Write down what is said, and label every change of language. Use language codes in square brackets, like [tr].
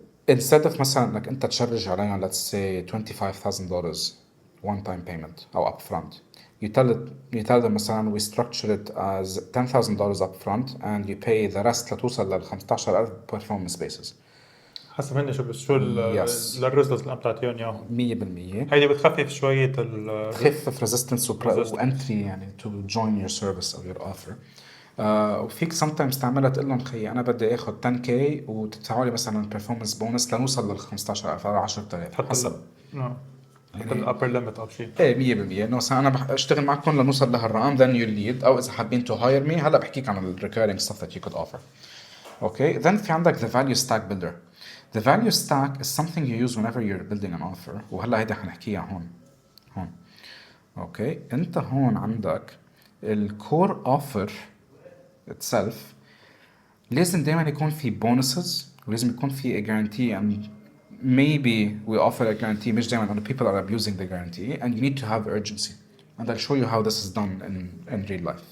[en] Instead of [ar] مثلا انك انت تشرج عليهم [en] let's say $25,000 one time payment او upfront, you tell them مثلا we structure it as $10,000 upfront and you pay the rest [ar] لتوصل لل [en] 15,000 performance basis. [ar] حسب هن شو الريزلتس اللي عم تعطيهم اياهم [en] 100%. [ar] هيدي بتخفف شويه [en] تخفف resistance [ar] وانتري يعني [en] to join your service او your offer. [ar] وفيك sometimes تعملها تقول لهم خيي انا بدي اخذ 10k وتدفعوا لي مثلا [en] performance bonus [ar] لنوصل لل 15,000 او 10,000 حسب حتى الابر ليميت او شيء. ايه 100% انه مثلا انا بشتغل معكم لنوصل لهالرقم [en] then you lead [ar] او اذا حابين [en] to hire me. [ar] هلا بحكيك عن ال [en] recurring stuff that you could offer. Okay, then [ar] في عندك [en] the value stack builder. The value stack is something you use whenever you're building an offer. [ar] وهلا هيدا حنحكيها هون. اوكي انت هون عندك الكور اوفر itself لازم دايما يكون في [en] bonuses [ar] ولازم يكون في [en] a guarantee and maybe we offer a guarantee [ar] مش دايما انه [en] people are abusing the guarantee and you need to have urgency and I'll show you how this is done in real life.